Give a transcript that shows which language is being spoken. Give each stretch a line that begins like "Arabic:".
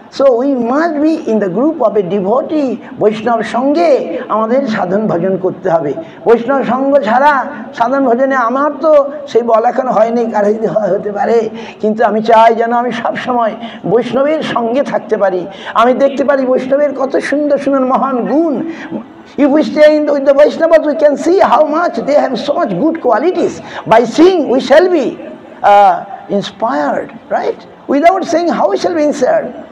English: So we must be in the group of a devotee.
Bangla: বৈষ্ণব সঙ্গে আমাদের সাধন ভজন করতে হবে। বৈষ্ণব সঙ্গ ছাড়া সাধন ভজনে আমার তো সেই বল এখন হয়নি, কারো যদি হতে পারে, কিন্তু আমি চাই যেন আমি সবসময় বৈষ্ণবের সঙ্গে থাকতে পারি। আমি দেখতে পারি বৈষ্ণবের কত সুন্দর সুন্দর মহান গুণ।
English: If we stay with the Vaishnavas, we can see how much they have so much good qualities. By seeing, we shall be inspired, right? Without saying, how we shall be inspired?